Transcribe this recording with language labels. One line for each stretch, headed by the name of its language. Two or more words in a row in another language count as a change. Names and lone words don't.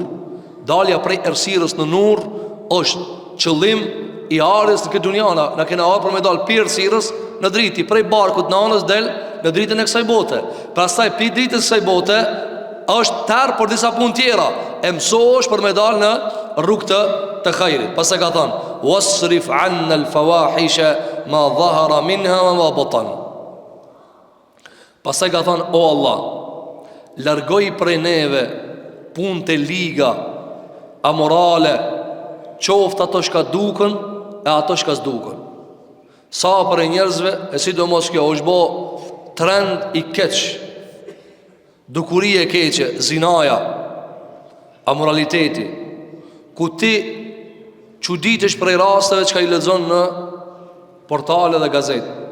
Albanian: Dalja prej errësirës në nur është qëllim i ardhjes në këtë dunjana. Na kena ardhur me dal pi errësirës në dritë, prej barkut në anës del në dritën e kësaj bote. Pastaj pi dritës së kësaj bote është tërë për disa punë tjera, e mësohesh për me dal në rrugë të khairit. Pastaj ka thënë:
Arabic: واصرف عنا الفواحش ما ظهر منها وما بطن.
Albanian: Pastaj ka thënë: o Allah, largoj prej neve punë të liga, amorale, qoftë ato shka duken e ato shka s'duken. Sa për e njerëzve, e sidomos kjo është bo trend i keq, dukurie keqe, zinaja, amoraliteti, ku ti çuditesh prej rasteve që ka i lexon në portale dhe gazetë.